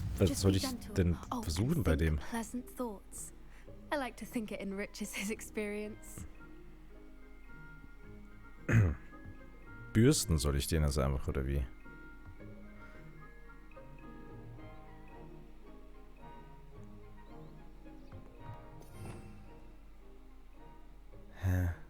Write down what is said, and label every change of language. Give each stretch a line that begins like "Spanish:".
German: Was soll ich denn versuchen bei dem?
English: Pleasant thoughts. I like to think it enriches his experience.
German: Bürsten soll ich den jetzt einfach, oder wie? Hä?